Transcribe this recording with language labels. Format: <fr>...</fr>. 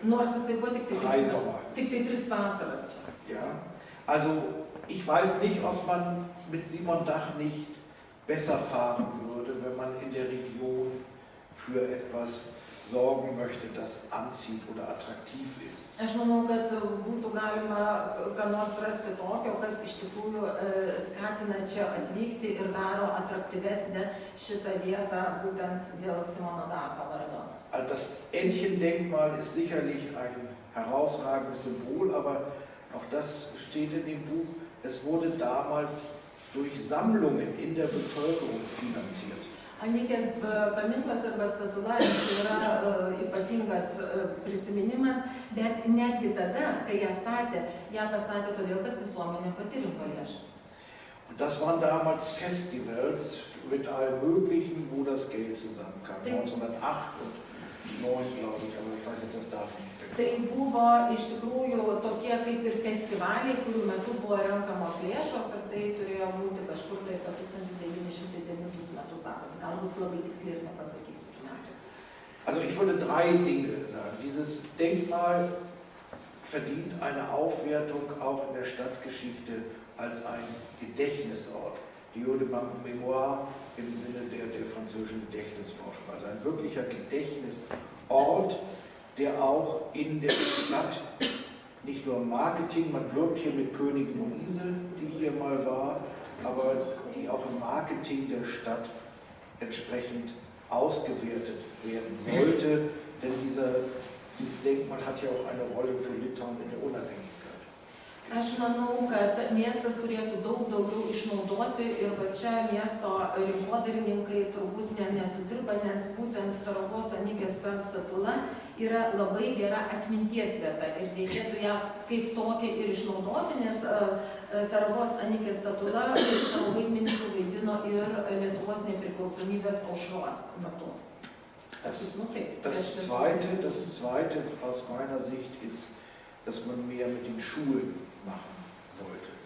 <lt>Nors jis buvo tik tai 3 vasaras čia.</lt> <de>Ja, also ich weiß nicht, ob man mit Simon Dach nicht besser fahren würde, wenn man in der Region für etwas sorgen möchte, das anzieht oder attraktiv ist.</de> <lt>Aš manau, kad būtų galima ką nors rasti tokio, kas iš tikrųjų skatina čia atvykti ir daro atraktyvesnę šitą vietą būtent dėl Simono Dacho vardo.</lt> <de>Also das Ännchen-Denkmal ist sicherlich ein herausragendes Symbol, aber auch das steht in dem Buch, es wurde damals durch Sammlungen in der Bevölkerung finanziert.</de> <lt>Anikės paminklas arba statula yra ypatingas prisiminimas, bet netgi tada, kai ją pastatė todėl, kad visuomenė pati rinko lėšas.</lt> <de>Und das waren damals Festivals mit allem Möglichen, wo das Geld zusammenkam. 1908 und 2009, glaube ich, aber ich weiß jetzt das Datum nicht.</de> <lt>Tai buvo iš tikrųjų tokie kaip ir festivaliai, kurių metu buvo renkamos lėšos, ir tai turėjo būti kažkur tai 1909 metus, galbūt labai tiksliai ir nepasakysiu šių metų.</lt> <de>Also ich würde 3 Dinge sagen. Dieses Denkmal verdient eine Aufwertung auch in der Stadtgeschichte als ein Gedächtnisort. Die Audubon Mémoire im Sinne der französischen Gedächtnisforschung. Also ein wirklicher Gedächtnisort, der auch in der Stadt nicht nur Marketing, man wirbt hier mit Königin Luise, die hier mal war, aber die auch im Marketing der Stadt entsprechend ausgewertet werden sollte, denn dieses Denkmal hat ja auch eine Rolle für Litauen in der Unabhängigkeit.</de> <lt>Aš manau, kad miestas turėtų daug daugiau išnaudoti ir va čia miesto rinkodarininkai turbūt nesudirba, nes būtent Taravos Anikės statula yra labai gera atminties vieta ir reikėtų ją kaip tokią ir išnaudoti, nes Taravos Anikės statula savo vaidmenį suvaidino ir Lietuvos nepriklausomybės aušros metu.</lt> <de>Das Zweite aus meiner Sicht ist, dass man mehr mit den Schulen machen sollte.</de>